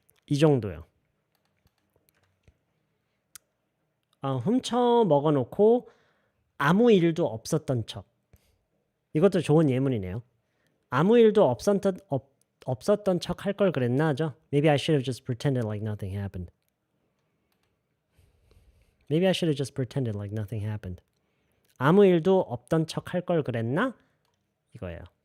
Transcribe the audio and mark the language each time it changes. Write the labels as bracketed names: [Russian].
[Korean] 이 정도요. 훔쳐 먹어 놓고 아무 일도 없었던 척. 이것도 좋은 예문이네요. 아무 일도 없었던 척 할 걸 그랬나죠? [English] Maybe I should have just pretended like nothing happened. Maybe I should have just pretended like nothing happened. [Korean] 아무 일도 없던 척 할 걸 그랬나? 이거예요.